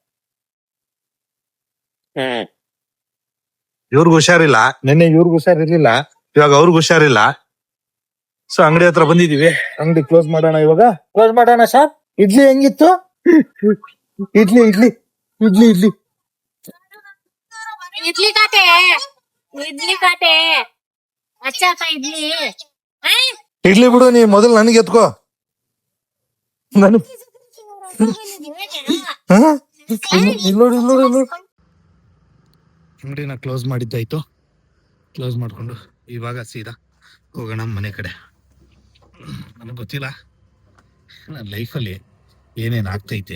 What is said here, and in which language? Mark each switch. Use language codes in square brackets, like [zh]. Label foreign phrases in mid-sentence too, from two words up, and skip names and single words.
[kn] ಇವ್ರಿಗ್ ಹುಷಾರಿಲ್ಲ, ನಿನ್ನೆ ಇವ್ರಿಗ್ ಹುಷಾರಿರ್ಲಿಲ್ಲ, ಇವಾಗ ಅವ್ರಿಗ್ ಹುಷಾರಿಲ್ಲ. ಸೊ ಅಂಗಡಿ ಹತ್ರ ಬಂದಿದೀವಿ. ಅಂಗಡಿ ಕ್ಲೋಸ್ ಮಾಡೋಣ. ಇವಾಗ ಕ್ಲೋಸ್ ಮಾಡೋಣ. ಶಾಪ್ ಇಡ್ಲಿ ಹೆಂಗಿತ್ತು? ಇಡ್ಲಿ ಇಡ್ಲಿ ಇಡ್ಲಿ ಇಡ್ಲಿ [hi] इडली खाते अच्छा था इडली हैं? [kn] ಇಡ್ಲಿ ಬಿಡು, ನೀ ಮೊದಲು ನನಗೆ ಎತ್ಕೋ. ನಾನು ಅಂಗಡಿನ ಕ್ಲೋಸ್ ಮಾಡಿದ್ದಾಯ್ತು. ಕ್ಲೋಸ್ ಮಾಡ್ಕೊಂಡು ಇವಾಗ ಸೀದಾ ಹೋಗೋಣ ಮನೆ ಕಡೆ. ನನಗೆ ಗೊತ್ತಿಲ್ಲ ನನ್ನ ಲೈಫಲ್ಲಿ ಏನೇನು ಆಗ್ತೈತೆ.